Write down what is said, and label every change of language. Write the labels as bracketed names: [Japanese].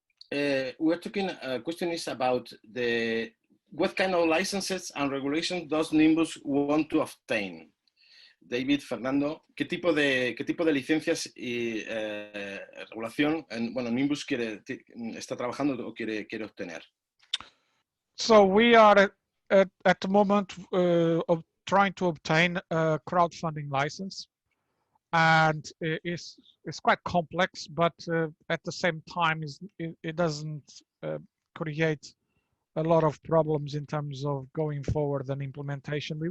[English] We're talking, question is about what kind of licenses and regulations does Nimbus want to obtain? [Spanish] David, Fernando, ¿qué tipo de licencias y regulación Nimbus está trabajando o quiere obtener? [English] So we are at the moment trying to obtain a crowdfunding license, and it's quite complex, but at the same time it doesn't create a lot of problems in terms of going forward and implementation.